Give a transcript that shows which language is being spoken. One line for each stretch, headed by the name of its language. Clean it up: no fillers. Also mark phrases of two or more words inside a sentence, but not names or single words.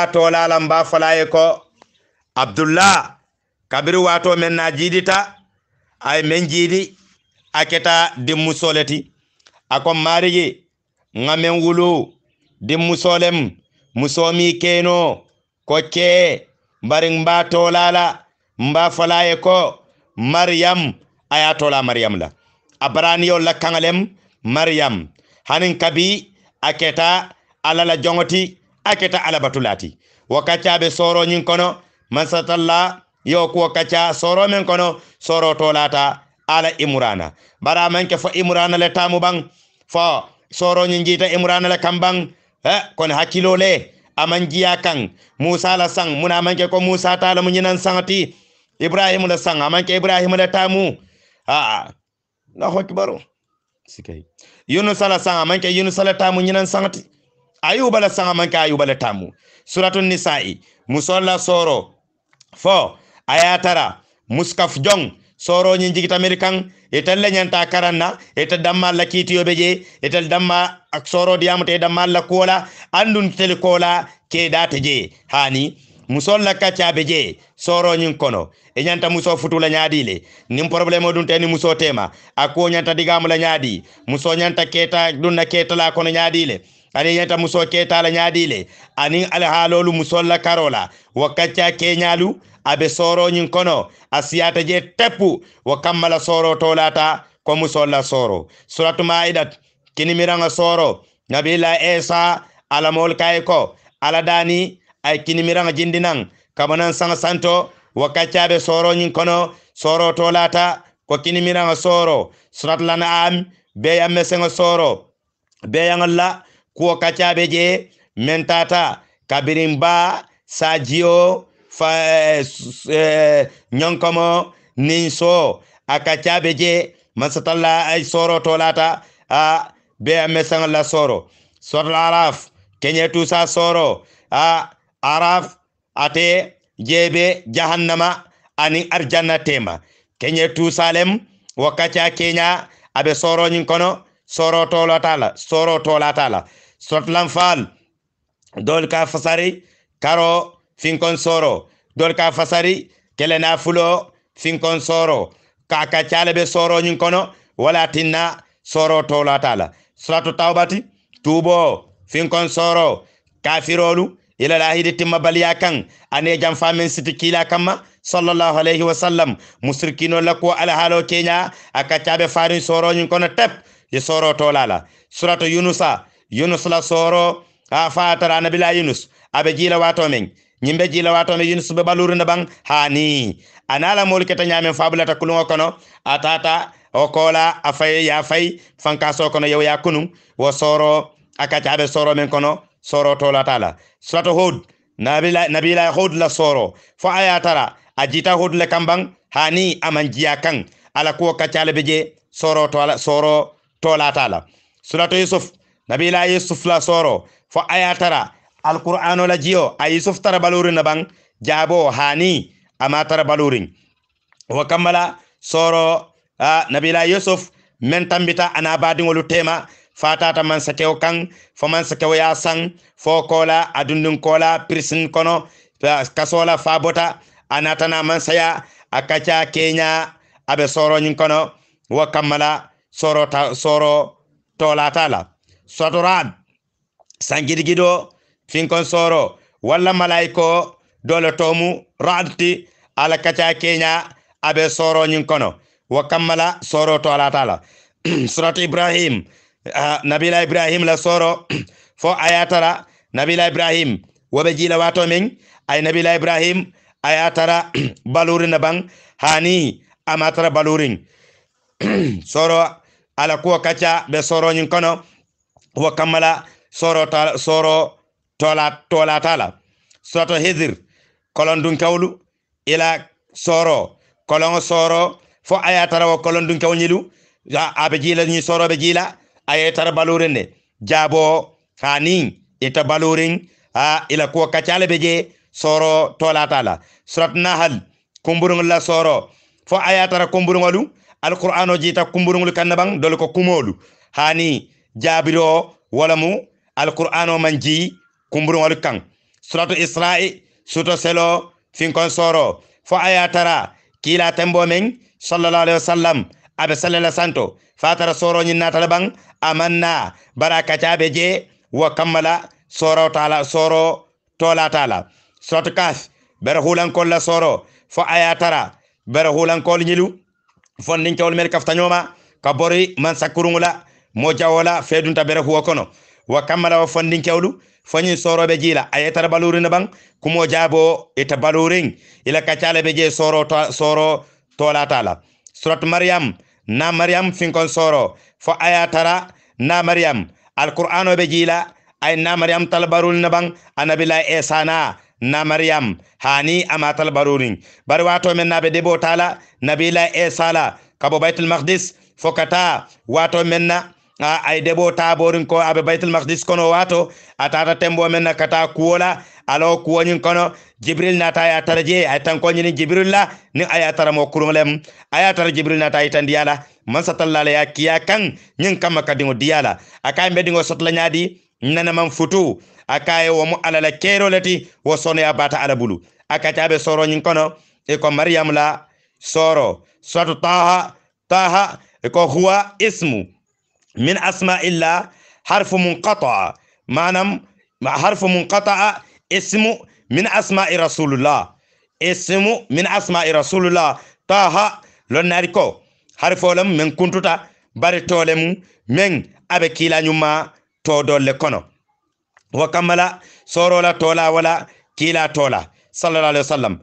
Mandingo: to lala mba falaye ko abdullah kabiru wato men na jidita ay men jidi aketa dimmu soleti akom mariji ngamen wulu dimmu solem musomi keno ko ke baring mba to lala mba falaye ko maryam ayatola maryam la abraniyo la kangalem maryam hanin kabi aketa alala jongoti aketa ala batulati wakacha be soro nyin kono masatalla yo ko kacha soro men kono soro tolata ala imrana bara manke fo imrana le tamu bang fo soro nyin jita imrana le kambang kon hakilo le amanjiya kan musa la sang muna manke ko musa taala mu nyinan sangati ibrahim la sang amanke ibrahim le tamu na hokki baro sikay yunus la sang amanke yunus la tamu nyinan sangati ayuba la sanga man ka ayuba la tamu suratul nisa'i musolla soro fo ayatara muskaf jong soro nyi jigita american etal la nyanta karanna etal damma la kitiyo beje etal damma ak soro diamate damma la kola andun tel kola ke data je hani musolla kacha beje soro nyin kono e nyanta muso futula nyaadile nim problème dun teni muso tema ako nyanta digamu la nyaadi muso nyanta keta dunna keta la kono nyaadile ani nyanta muso keta la nyaadile ani alhalolu musolla karola wakacha kenyalu abe soro nyin kono asiyata je tepu wa kammala soro tolata ko musolla soro suratu maidat kini miranga soro nabila esa ala mol kay ko ala dani ay kini miranga jindinan kabanan sanga santo wa kachabe soro nyin kono soro tolata ko kini miranga soro surat lana am be yamme senga soro be yangalla ko kachabe je mentata kabirimba sajio fa nyonkamo ninso akachabe je masatalla ay soro tolata a be amesang la soro sor araf kenye tusa soro a araf ate jebe jahannama ani arjanna tema kenye tusalem wakacha kenya abe soro nyin kono soro tolata la sot lamfal dol ka fasari karo finkon soro dol ka fasari kelena fulo finkon soro kaka chalabe soro nyin kono wala tinna soro tolatala suratu tawbati tubo finkon soro kafirolu ila lahidi timma baliya kan ane jam famen siti kila kama
Arabic: صلى الله عليه وسلم
Mandingo: musrikino lako ala halo kenya aka chabe farin soro nyin kono tep ye soro tolala suratu yunus la soro a fatara nabila yunus abe jila wato men nyimbe jila wato men yunus be baluru na bang hani anala mol keta nyamen fabulata kulungo kono atata o kola afay ya fay fankaso kono yow ya kunum wo soro akacha be soro men kono soro tola tala suratu hud nabila hud la soro fo ayatara ajita hud le kambang hani amanjiya kan ala ko kachale beje soro tola tala suratu yusuf nabila yusuf la soro fo ayatara alqur'ano la jiyo ay yusuf tara balurin na bang jabo hani amatara balurin wa kamala soro nabila yusuf men tambita ana badingolu tema fatata man sakew kan fo man sakew ya sang fo kola adundun kola prisin kono kasola fabota anatana man saya akacha kenya abe soro nyin kono wa kamala soro tolatala sotorad sangidigido finkon soro walla malaiko dole tomu radti ala kacha kenya abe soro nyin kono wa kammala soro tolatala surat ibrahim nabila ibrahim la soro fo ayatara nabila ibrahim wabe jila wato men ay nabila ibrahim ayatara balurin bang hani amatara balurin soro ala ko kacha be soro nyin kono wa kamala soro tolatala soto hizir kolon dun kawlu ila soro kolon soro fo ayatara wa kolon dun kawnyilu abe jila ni soro be jila ayatara balurende jabo hani ita balurin ila ko kachale beje soro tolatala surat nahal kumburung la soro fo ayatara kumburungolu alqur'ano jita kumburungul kannabang dol ko kumolu hani jabiro wala mu alqur'ano manji kumburungol kan suratu isra'i suto selo finkon soro fo ayatara kila tembo men
Arabic: صلى الله عليه وسلم
Mandingo: abe sallallahu santo fatara soro nyina talabang amanna baraka chabe je wa kamala soro tola tala suratu kaf berhulan kolla soro fo ayatara berhulan kol nyilu fondin kewol mel kaftanyoma kabori man sakurungula mo jawola fedunta bere huwa kono wa kamala wa fondin kewlu fanyi sorobe jila ayetara balurin bang kumo jabo eta balurin ila kachale beje soro tola tala surat maryam na maryam finkon soro fo ayatara na maryam alqur'ano be jila ay na maryam talbarul bang anabila esana na maryam hani amatal barurin bari wato men nabe debo tala nabila esala kabo baitul maqdis fokata wato menna ay debo taborin ko abe baitul maqdis kono wato atata tembo men kata kuola alo kuwonin kono jibril nata ya taraje ay tan ko ni jibril la ni aya tara mo kurumlem aya tara jibril nata itan diala man satallala ya kiya kan nyin kama kadingo diala akay medingo sotla nyaadi nana man futu akay wo mu alala kero lati wo sono ya bata ala bulu akatabe soro nyin kono e ko maryam la soro suratu taha e ko
Arabic: هو اسم من أسماء الله حرف منقطع
Mandingo: manam
Arabic: حرف منقطع اسم من أسماء رسول الله اسم من أسماء رسول الله
Mandingo: taha lon nariko harfolam men kuntuta bari tolem men abe kila nyuma to dolle kono wa kamala sorola tola wala kila tola
Arabic: صلى الله عليه وسلم